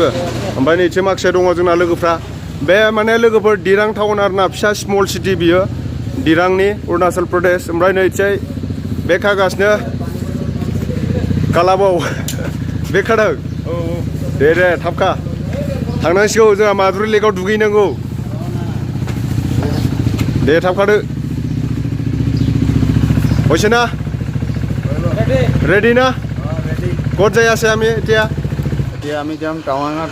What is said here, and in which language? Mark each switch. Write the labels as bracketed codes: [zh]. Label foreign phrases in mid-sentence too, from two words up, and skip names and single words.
[brx] ओमफ्राय नैथिं माखासे दङ जोंना लोगोफ्रा बे माने लोगोफोर दिरां टाउन आरोना फिसा [en] small city [brx] बियो दिरांनि अरुणाचल प्रदेश। ओमफ्राय नैथिं बे खागासिनो कालाबाव बे खादों दे थाब खा थांनांसिगौ जोंहा माधुरि लेकआव दुगैनांगौ दे थाब खादो [as] হৈছে না রেডি না ক'ত যাই আছে আমি এতিয়া আমি যাম টাৱাঙত